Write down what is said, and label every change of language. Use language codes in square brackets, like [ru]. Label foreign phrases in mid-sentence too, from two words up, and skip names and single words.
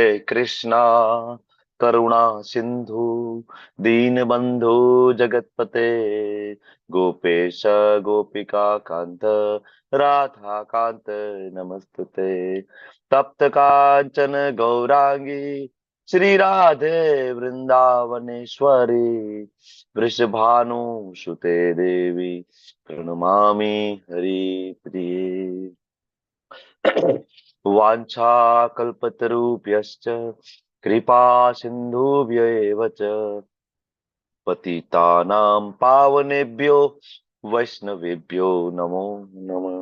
[sa] કૃષ્ણ કરુણા સિંધુ દીનબંધુ જગતપતે ગોપેશ ગોપિકા કાંત રાધા કાંત નમસ્તુતે તપ્ત કાંચન ગૌરાંગી શ્રી રાધે વૃંદાવનેશ્વરી વૃષભાનુસુતે દેવી પ્रणमामि हरिप्रिये. वाञ्छाकल्पतरुभ्यश्च कृपा सिन्धुभ्य एव च पतितानां पावनेभ्यो वैष्णवेभ्यो नमो नमः.